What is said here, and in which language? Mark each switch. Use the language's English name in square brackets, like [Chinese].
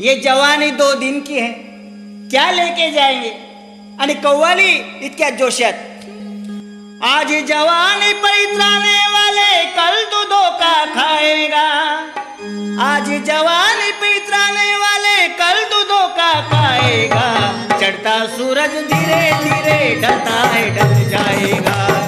[Hindi] ये जवानी 2 दिन की है क्या लेके जाएंगे. [Marathi] आणि कव्वाली इतक्या जोशात. [Hindi] आज जवानी पर इतराने वाले कल तो धोखा खाएगा. आज जवानी पे इतराने वाले कल तो धोखा खाएगा. चढ़ता सूरज धीरे धीरे ढलता है ढल जाएगा.